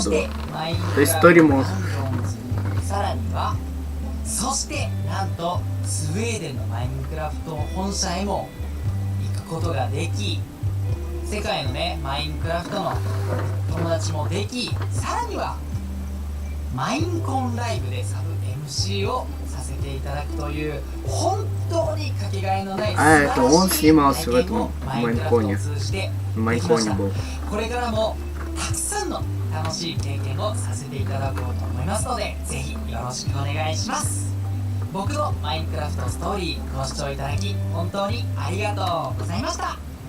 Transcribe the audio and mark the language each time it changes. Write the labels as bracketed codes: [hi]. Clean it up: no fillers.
[ja] そしてマインクラフトダンジョンズ、さらにはそしてなんとスウェーデンのマインクラフト本社へも行くことができ、世界のねマインクラフトの友達もでき、さらにはマインコンライブでサブ MC をさせていただくという本 [ru] А, это он снимался в этом Майнконе. В Майнконе был. [ja] これからもたくさんの楽しい経験をさせていただこうと思いますので、ぜひよろしくお願いします。僕のマインクラフトストーリーご視聴いただき本当にありがとうございました。